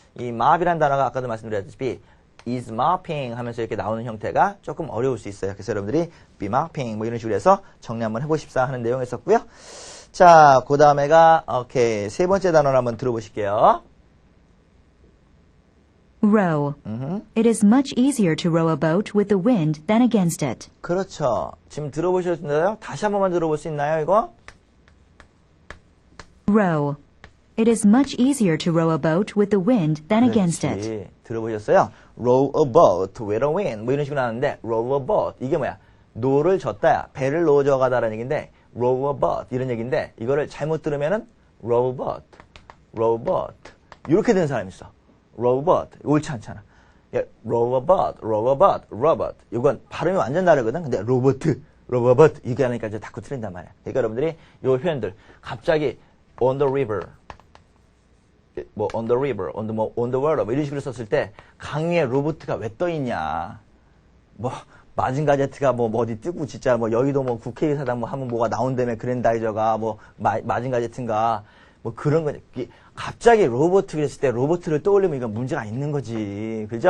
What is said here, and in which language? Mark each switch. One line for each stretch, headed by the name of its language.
Korean: 이 mop이란 단어가 아까도 말씀드렸다시피
English: is mopping
Korean: 하면서 이렇게 나오는 형태가 조금 어려울 수 있어요. 그래서 여러분들이
English: be mopping
Korean: 뭐 이런 식으로 해서 정리 한번 해보십사 하는 내용이었고요. 자, 그 다음에가 오케이 세 번째 단어를 한번 들어보실게요.
English: Row. It is much easier to row a boat with the wind than against it.
Korean: 그렇죠. 지금 들어보셨나요? 다시 한 번만 들어볼 수 있나요, 이거?
English: Row. It is much easier to row a boat with the wind than against it.
Korean: 그렇지. 들어보셨어요?
English: row a boat with a wind
Korean: 뭐 이런 식으로 나왔는데
English: row a boat
Korean: 이게 뭐야? 노를 젓다야. 배를 놓아져 가다라는 얘기인데
English: row a boat
Korean: 이런 얘기인데 이거를 잘못 들으면은 row a boat, row a boat 이렇게 되는 사람이 있어.
English: row a boat
Korean: 옳지 않잖아.
English: row a boat, row a boat, robot
Korean: 이건 발음이 완전 다르거든. 근데 로버트, 로버트 이게 하니까 이제 자꾸 틀린단 말이야. 그러니까 여러분들이 이 표현들 갑자기 on the river 뭐
English: on the river, on the water
Korean: 뭐 이런 식으로 썼을 때 강 위에 로버트가 왜 떠 있냐? 뭐 마징가제트가 뭐 어디 뜨고 진짜 뭐 여의도 뭐 국회의사당 뭐 하면 뭐가 나온다며 그랜다이저가 뭐 마징가제트인가 뭐 그런 거 갑자기 로버트 그랬을 때 로버트를 떠올리면 이건 문제가 있는 거지. 그죠?